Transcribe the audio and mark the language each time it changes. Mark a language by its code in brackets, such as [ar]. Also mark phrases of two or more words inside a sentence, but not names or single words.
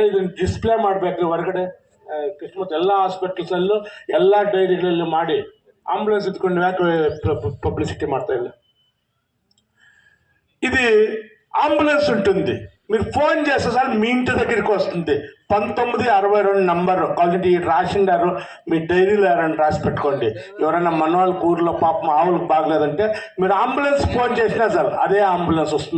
[kn] ఇది డిస్ప్లೇ ಮಾಡಬೇಕು ಹೊರಗಡೆ ಕಿಸ್ಮತ್ ಎಲ್ಲ ಹಾಸ್ಪಿಟಲ್ಸಲ್ಲೂ ಎಲ್ಲ ಡೈರಿಗಳಲ್ಲಿ ಮಾಡಿ ಅಂಬುಲೆನ್ಸ್ ಎತ್ಕೊಂಡು ಯಾಕೆ పబ్లిసిటీ ಮಾಡ್ತಾ ಇಲ್ಲ. [te] ఇది అంబులెన్స్ ఉంటుంది, మీరు ఫోన్ చేస్తే సార్ మీ ఇంటి దగ్గరికి వస్తుంది. 1962 నంబరు క్వాలిటీ రాసిండారు, మీ డైరీలో ఎవరైనా రాసి పెట్టుకోండి. ఎవరైనా మనవాళ్ళకి ఊర్లో పాపం ఆవులకు బాగలేదంటే మీరు అంబులెన్స్ ఫోన్ చేసినా సార్ అదే అంబులెన్స్ వస్తుంది.